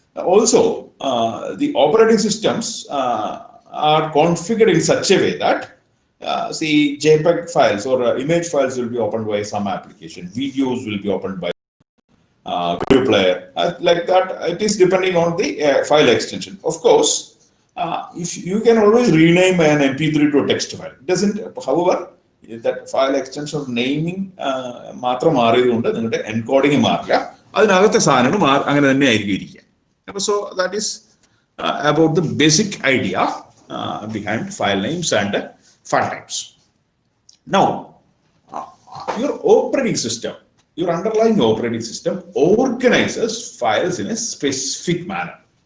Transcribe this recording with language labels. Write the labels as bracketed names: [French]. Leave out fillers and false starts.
[English] Also, the operating systems are configured in such a way that JPEG files or image files will be opened by some application, videos will be opened by video player, like that. It is depending on the file extension. Of course, if you can always rename an MP3 to a text file. It doesn't, however, that file extension of naming [Malayalam] മാത്രം മാറിയതുകൊണ്ട് നിങ്ങളുടെ encoding മാറില്ല, അതിനകത്തെ സാധനങ്ങൾ അങ്ങനെ തന്നെ ആയിരിക്കും ഇരിക്കുക. [English] So that is about the basic idea behind file names and file types. Now, your operating system, your underlying operating system organizes files in a specific manner.